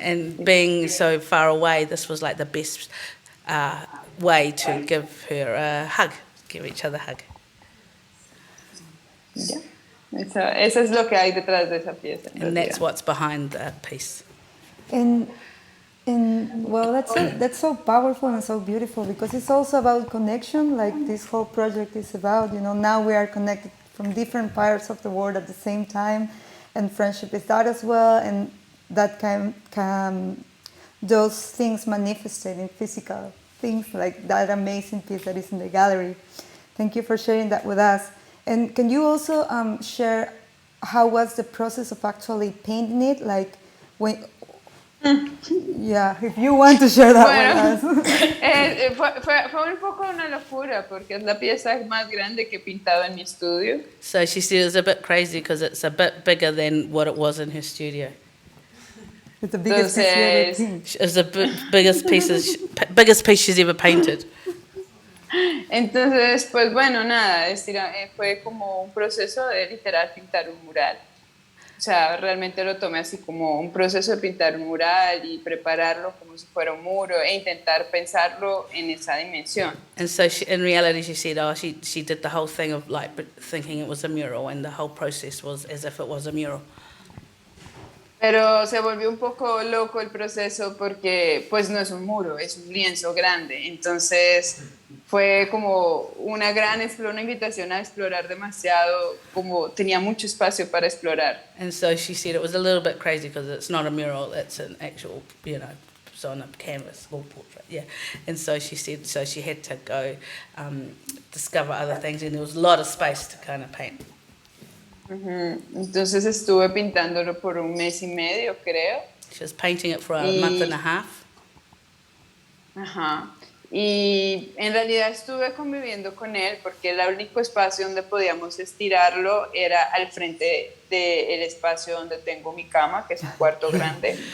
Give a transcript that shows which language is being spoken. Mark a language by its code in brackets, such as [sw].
[en] And being so far away, this was like the best way to give her a hug. Give each other a hug. Yeah. [es] Eso es lo que hay detrás de esa pieza. [en] And that's what's behind the piece. And well, that's so powerful and so beautiful, because it's also about connection, like this whole project is about. Now we are connected from different parts of the world at the same time, and friendship is that as well, and that can those things manifested in physical things, like that amazing piece that is in the gallery. Thank you for sharing that with us. And can you also share how was the process of actually painting it? Like when, if you want to share that with us. [es] Fue un poco una locura porque es la pieza más grande que he pintado en mi estudio. [en] So she said it was a bit crazy because it's a bit bigger than what it was in her studio. It's the biggest piece you ever painted. It's the biggest piece she's ever painted. [es] Entonces, pues bueno, nada, fue como un proceso de literal pintar un mural. O sea, realmente lo tomé así como un proceso de pintar un mural y prepararlo como si fuera un muro e intentar pensarlo en esa dimensión. [en] And so in reality she said, she did the whole thing of like thinking it was a mural, and the whole process was as if it was a mural. [es] Pero se volvió un poco loco el proceso porque pues no es un muro, es un lienzo grande. Entonces fue como una invitación a explorar demasiado, como tenía mucho espacio para explorar. [en] And so she said it was a little bit crazy because it's not a mural, it's an actual, it's on a canvas, small portrait, yeah. And so she said, so she had to go discover other things, and there was a lot of space to kind of paint. [es] Entonces estuve pintándolo por 1 mes y medio, creo. [en] She was painting it for a month and a half. Ajá. [es] Y en realidad estuve conviviendo con él porque el único espacio donde podíamos estirarlo era al frente del espacio donde tengo mi cama, que es un cuarto grande.